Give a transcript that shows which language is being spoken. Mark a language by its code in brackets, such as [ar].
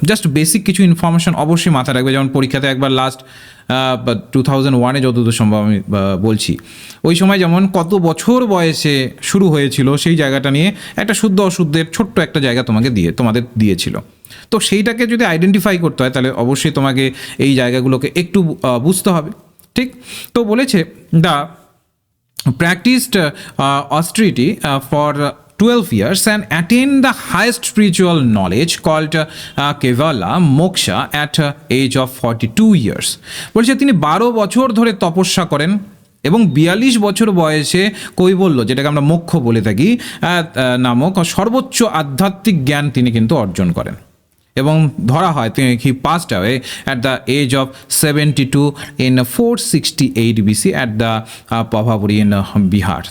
[bn] Just basic কিছু information অবশ্যই মাথায় রাখবে, যেমন পরীক্ষাতে একবার লাস্ট 2001-এ যতদূর সম্ভব আমি বলছি, ওই সময় যেমন কত বছর বয়সে শুরু হয়েছিল সেই জায়গাটা নিয়ে একটা শুদ্ধ অশুদ্ধের ছোট্ট একটা জায়গা তোমাদের দিয়েছিল। তো সেইটাকে যদি আইডেন্টিফাই করতে হয়, তাহলে অবশ্যই তোমাকে এই জায়গাগুলোকে একটু বুঝতে হবে। ঠিক তো বলেছে [en] The practised austerity for 12 years and attain the highest spiritual knowledge called Kevala Moksha at age of 42 years। [bn] বলছে তিনি 12 বছর ধরে তপস্যা করেন এবং 42 বছর বয়সে কৈবল্য, যেটাকে আমরা মোক্ষ বলে থাকি, নামক সর্বোচ্চ আধ্যাত্মিক জ্ঞান তিনি কিন্তু অর্জন করেন। এবং ধরা হয় তিনি [en] He passed away at the age of 72 in 468 BC at the Pravapuri in Bihar.